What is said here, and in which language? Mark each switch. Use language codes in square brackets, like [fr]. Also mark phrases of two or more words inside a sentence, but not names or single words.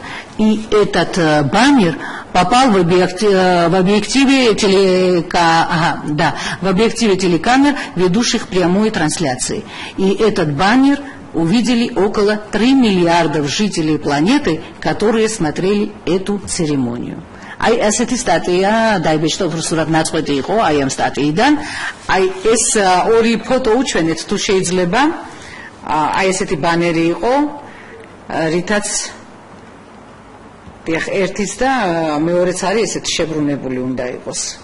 [ru] И этот баннер попал в объективе телекамер, ведущих прямой трансляции. И этот баннер увидели около 3 миллиардов жителей планеты, которые смотрели эту церемонию. [ka] Ai ასეთი სტატია დაიბეჭდა უბრალოდ ნაწყვეტი იყო აი ამ სტატიიდან. Ai ეს ორი ფოტო უჩვენეთ თუ შეიძლება. Ai ესეთი ბანერი იყო, რითაც ერთიც და მეორეც არის ესეთი შებრუნებული უნდა იყოს.